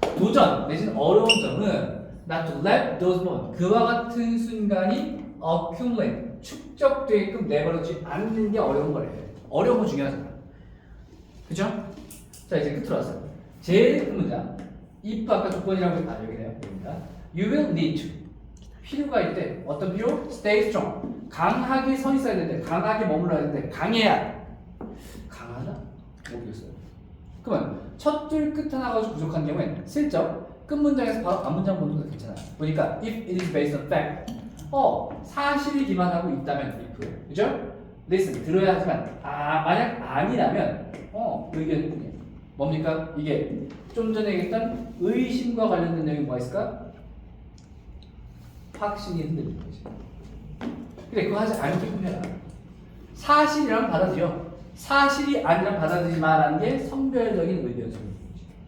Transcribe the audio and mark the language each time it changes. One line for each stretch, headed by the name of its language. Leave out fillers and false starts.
Korean: 도전 내지는 어려운 점은
English: not to let those moments,
Korean: 그와 같은 순간이 accumulate, 축적되게끔 내버려두지 않는 게 어려운 거래. 어려운 건 중요하잖아. 그죠? 자, 이제 끝으로 왔어요. 제일 큰 문장, if 아까 조건이라고 여기네요. 여기입니다.
English: You will need to,
Korean: 필요가 있대. 어떤 필요?
English: Stay strong,
Korean: 강하게 서 있어야 되는데, 강하게 머물러야 되는데, 강해야. 강하다? 모르겠어요. 그러면 첫 줄 끝 하나 가지고 부족한 경우엔 슬쩍 끝 문장에서 바로 앞 문장 보는 것도 괜찮아요. 보니까
English: if it is based on fact,
Korean: 사실을 기반하고 있다면
English: if, 그죠?
Korean: listen, 들어야 하지만 만약 아니라면 의견이 뿐이에요. 뭡니까? 이게 좀 전에 얘기했던 의심과 관련된 내용이 뭐가 있을까? 확신이 흔들리는 거지. 근데 그거 하지 않기뿐 해라. 사실이라면 받아들여. 사실이 아니라 받아들이지 마라는 게 성별적인 의견 소리인 거지.